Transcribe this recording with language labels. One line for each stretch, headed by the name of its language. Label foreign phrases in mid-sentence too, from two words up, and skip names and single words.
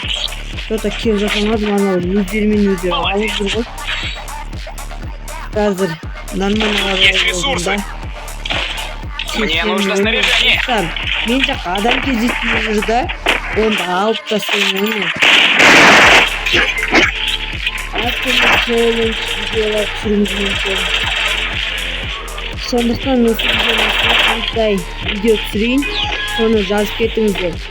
Kazakh: Что-то кил жасамадым, анау өздерімен өздері алып жүр ғой. Қазір нормально
Russian: Есть ресурсы. Мне нужно снаряжение.
Kazakh: Мен жаққа адам кездесіп жүр да, онда алып тастайын оны. Әртүрлі челлендж видеолар түсіруіміз мүмкін. Сондықтан осы видеоны қандай видео түсірейін, соны жазып кетіңіздер.